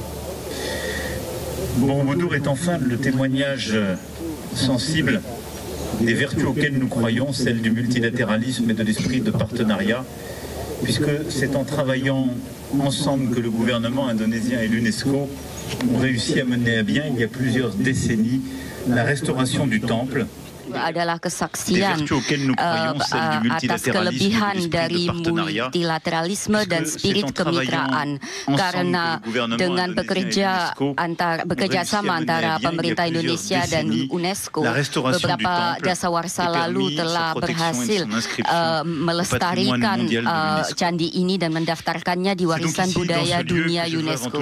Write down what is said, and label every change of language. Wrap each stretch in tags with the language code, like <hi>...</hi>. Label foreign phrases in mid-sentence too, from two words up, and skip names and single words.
<fr>Borobudur est enfin le témoignage sensible des vertus auxquelles nous croyons, celles du multilatéralisme et de l'esprit de partenariat, puisque c'est en travaillant ensemble que le gouvernement indonésien et l'UNESCO ont réussi à mener à bien, il y a plusieurs décennies, la restauration du temple</fr> <id>adalah kesaksian atas kelebihan dari multilateralisme dan spirit kemitraan, karena dengan bekerjasama antara pemerintah Indonesia dan UNESCO, beberapa dasawarsa lalu telah berhasil melestarikan candi ini dan mendaftarkannya di warisan budaya dunia UNESCO.</id>